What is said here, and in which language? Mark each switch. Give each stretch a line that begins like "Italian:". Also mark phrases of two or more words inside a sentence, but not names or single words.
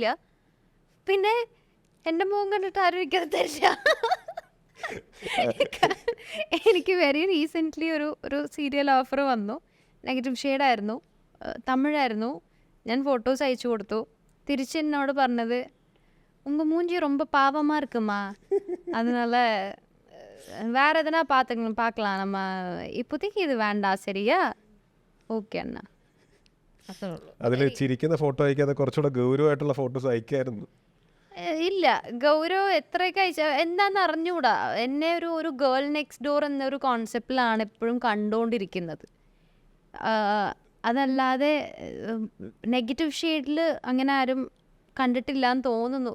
Malayalam: പിന്നെ എൻ്റെ മുഖം കണ്ടിട്ട് ആരും എനിക്കത് തരില്ല. എനിക്ക്
English: very recently
Malayalam: ഒരു സീരിയൽ ഓഫർ വന്നു, നെഗറ്റീവ് ഷെയ്ഡായിരുന്നു, തമിഴായിരുന്നു. ഞാൻ ഫോട്ടോസ് അയച്ചു കൊടുത്തു. തിരിച്ച് എന്നോട് പറഞ്ഞത്
Tamil: உங்க மூஞ்சி ரொம்ப பாவமா இருக்குமா, அதனால வேற எதனா பார்க்கலாம், நம்ம இப்போதைக்கு இது வேண்டாம், சரியா?
Malayalam: ഓക്കെ അണ്ണാ. അതിൽ ചിരിക്കുന്ന ഫോട്ടോ അയക്കാതെ കുറച്ചുകൂടെ ഗൗരവമായിട്ടുള്ള ഫോട്ടോസ് അയക്കായിരുന്നു. ഇല്ല, ഗൗരവ് എത്രയൊക്കെ അയച്ചാൽ എന്താണെന്ന് അറിഞ്ഞുകൂടാ. എന്നെ ഒരു
English: girl next door
Malayalam: എന്നൊരു കോൺസെപ്റ്റിലാണ് എപ്പോഴും കണ്ടുകൊണ്ടിരിക്കുന്നത്. അതല്ലാതെ നെഗറ്റീവ് ഷെയ്ഡിൽ അങ്ങനെ ആരും കണ്ടിട്ടില്ല എന്ന് തോന്നുന്നു.